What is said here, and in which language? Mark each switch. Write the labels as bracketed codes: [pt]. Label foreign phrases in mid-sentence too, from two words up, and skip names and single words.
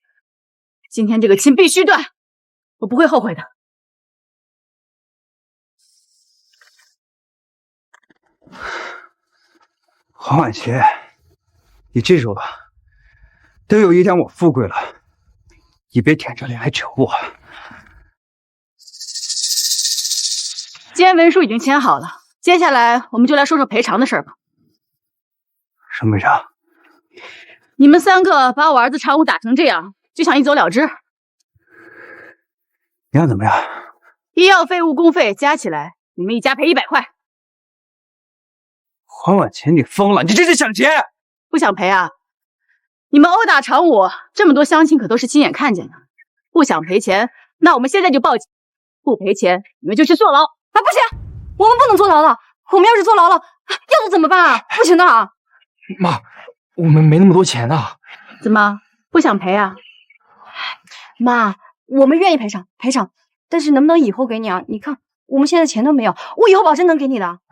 [zh] 今天这个亲必須斷，我不會後悔的。黄婉琪，你记住了，等有一天我富貴了，你別舔着臉來求我。既然文書已經簽好了，接下來我們就來說說賠償的事吧。什麼賠償？你們三個把我兒子常武打成這樣，就想一走了之？你想怎麼樣？醫藥費、誤工費加起來，你們一家賠100塊。黃婉琪，你瘋了！你這是想錢？不想賠啊？你們毆打常武，這麼多鄉親可都是親眼看見的。不想賠錢，那我們現在就報警。不賠錢，你們就去坐牢。啊，不行，我們不能坐牢了。我們要是坐牢了，要子怎麼辦啊？不行的啊！媽，我們沒那麼多錢啊。怎麼不想賠啊？媽，我們願意賠償，但是能不能以後給你啊？你看我們現在錢都沒有，我以後保證能給你的。